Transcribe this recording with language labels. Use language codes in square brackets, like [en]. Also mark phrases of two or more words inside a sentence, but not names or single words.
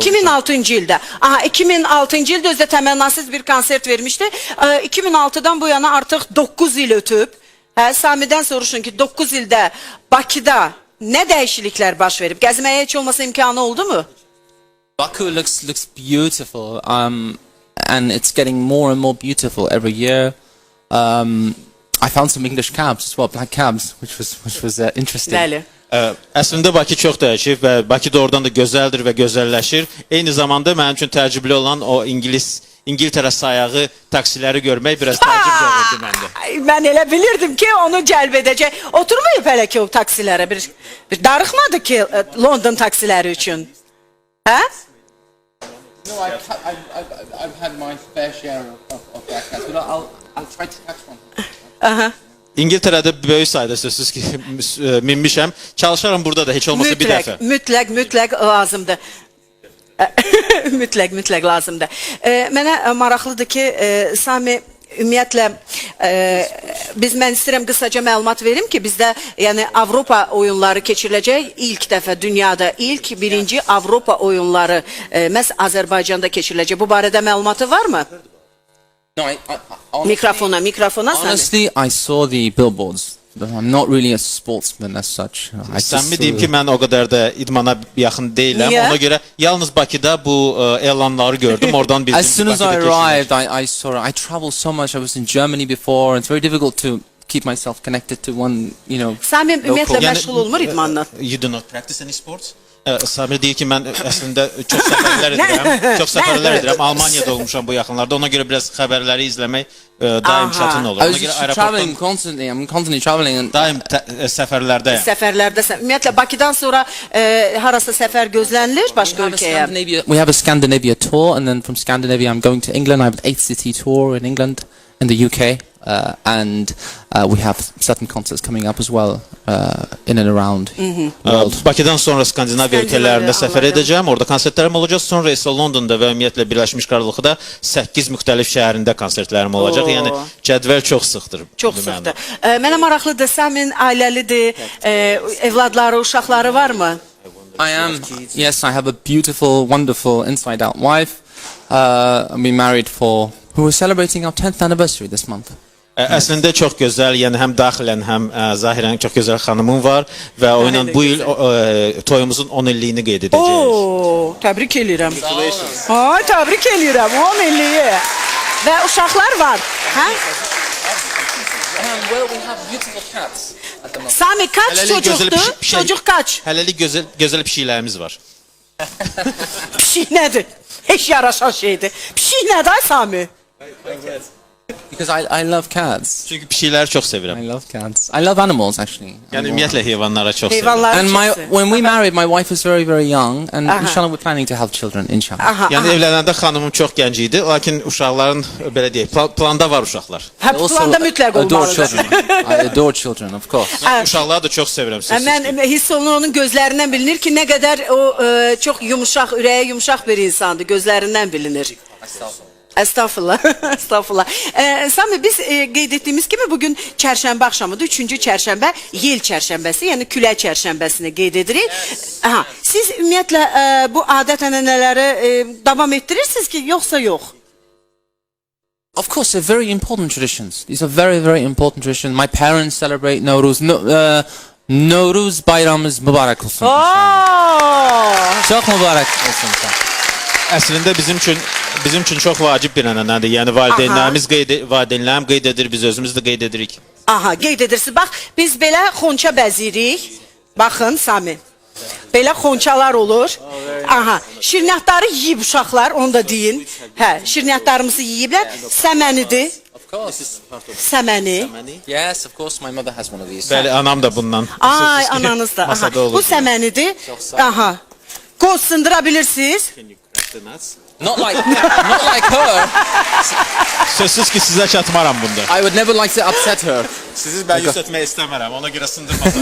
[az] 2006-cı ildə. Aha, 2006-cı ildə özdə təmənnasız bir konsert vermişdi. 2006-dan bu yana artıq 9 il ötüb. Hə, Sami'dən soruşun ki, 9 ildə Bakıda nə dəyişikliklər baş verib? Gəzməyə heç olmasa imkanı oldu mu? [en] Baku looks beautiful. And it's getting more and more beautiful every year. I found some English cabs as well, black cabs, which was interesting. [az] Bəli. Əslində Bakı çox dəyişib və Bakı doğrudan da gözəldir və gözəlləşir. Eyni zamanda mənim üçün təəccüblü olan o İngiltərə sayağı taksiləri görmək biraz təəccüb doğurdu məndə. Mən elə bilirdim ki, onu cəlb edəcək. Oturmayıb hələ ki o taksilərə. Bir darıxmadı ki London taksiləri üçün. Hə? [en] No, I've had my fair share of black cats, but I'll try to catch one. [az] Aha. İngiltərədə böyük sayda sözsüz ki minmişəm. Çalışaram burada da heç olmasa bir dəfə. Mütləq lazımdır. mütləq lazımdır. Mənə maraqlıdır ki, Sami ümumiyyətlə mən istəyirəm qısaca məlumat verim ki, bizdə yəni Avropa oyunları keçiriləcək ilk dəfə dünyada birinci Avropa oyunları məhz Azərbaycanda keçiriləcək. Bu barədə məlumatı varmı? [en] No, [az] Mikrofona Sami. [en] Honestly, I saw the billboards. I'm not really a sportsman as such. [az] Səmimi deyim ki, mən o qədər də idmana yaxın deyiləm. Niyə? Ona görə yalnız Bakıda bu elanları gördüm. Oradan bildim. [en] As soon as I arrived, I saw it. I traveled so much. I was in Germany before. It's very difficult to keep myself connected to one, you know. [az] Sami ümumiyyətlə Yəni, məşğul olmur idmanla. [en] You do not practice any sports? [az] Samir deyir ki, mən əslində çox səfərlər edirəm. Almaniyada olmuşam bu yaxınlarda. Ona görə biraz xəbərləri izləmək daim çətin olur. [en] I was traveling constantly. I'm constantly traveling. [az] Daim səfərlərdəyəm. Səfərlərdəsən. Ümumiyyətlə Bakıdan sonra harasa səfər gözlənilir başqa ölkəyə? [en] We have a Scandinavia tour, and then from Scandinavia I'm going to England. I have an 8-city tour in England, in the UK. And we have certain concerts coming up as well in and around world. [az] Bakıdan sonra Skandinaviya ölkələrində səfər edəcəm. Orada konsertlərim olacaq. Sonra isə Londonda və ümumiyyətlə Birləşmiş Krallıqda 8 müxtəlif şəhərində konsertlərim olacaq. Yəni cədvəl çox sıxdır. Çox sıxdır. Mənə maraqlıdır. Samin ailəlidir. Evladları, uşaqları varmı? [en] I am. Yes, I have a beautiful, wonderful, inside-out wife. We've been married for. We were celebrating our 10th anniversary this month. [az] Əslində çox gözəl, yəni həm daxilən, həm zahirən çox gözəl xanımın var və o ilə bu il toyumuzun 10 illiyini qeyd edəcəyik. Oo, təbrik eləyirəm. Ay, təbrik eləyirəm. 10 illiyi. Və uşaqlar var. Hə? [en] Well, we have beautiful cats at the moment. [tr] Sami kaç [az] Hələlik gözəl [tr] çocuktu? Çocuk kaç? [az] Hələlik gözəl pişiklərimiz var. Pişik nədir? Heç yaraşan şeydir. Pişik nədir ay Sami? [en] Because I love cats. [az] Çünki pişikləri çox sevirəm. [en] I love cats. I love animals actually. [az] Yəni ümumiyyətlə heyvanlara çox sevirəm. Heyvanlar [en] And [az] çox [en] when we married, my wife was very, very young, and inshallah we're planning to have children, inshallah. [az] Aha, Yəni evlənəndə xanımım çox gənc idi, lakin uşaqların belə deyək, planda var uşaqlar. hə, planda mütləq [en] adore [az] olmalıdır. [en] children. I adore children, of course. [az] Mən uşaqları da çox sevirəm siz. Mən hiss olunur onun gözlərindən bilinir ki, nə qədər o çox yumuşaq, ürəyə yumuşaq bir insandır. Gözlərindən bilinir. Estağfurullah. Estağfurullah. Sami biz qeyd etdiyimiz kimi bugün çərşənbə axşamıdır. 3-cü çərşənbə, yel çərşənbəsi, yəni külək çərşənbəsini qeyd edirik. Aha, siz ümumiyyətlə bu adət-ənənələri davam etdirirsiniz ki, yoxsa yox? [en] Of course, they're very important traditions. These are very, very important traditions. My parents celebrate Nowruz. [tr] Nowruz bayramımız mübarek olsun. Çok mübarek olsun. [az] Əslində bizim üçün çox vacib bir ənənədir. Yəni valideynlərim qeyd edir, biz özümüz də qeyd edirik. Aha, qeyd edirsiniz. Bax, biz belə xonça bəzirik. Baxın, Sami. Belə xonçalar olur. Aha, şirniyyatları yeyib uşaqlar, onu da deyin. Hə, şirniyyatlarımızı yeyiblər. Səmənidir. [en] Of course. [az] Səməni. [en] Yes, of course. My mother has one of these. [az] Bəli, anam da bundan. Ay, ananız da. Aha, Masada olur. bu səmənidir. Aha. Qoz sındıra bilirsiniz. [en] Not like her. [az] Sözsüz ki, sizə çatmaram bunda. [en] I would never like to upset her. [az] Sizi mən yüz etmək istəmərəm, ona görə sındırmadım.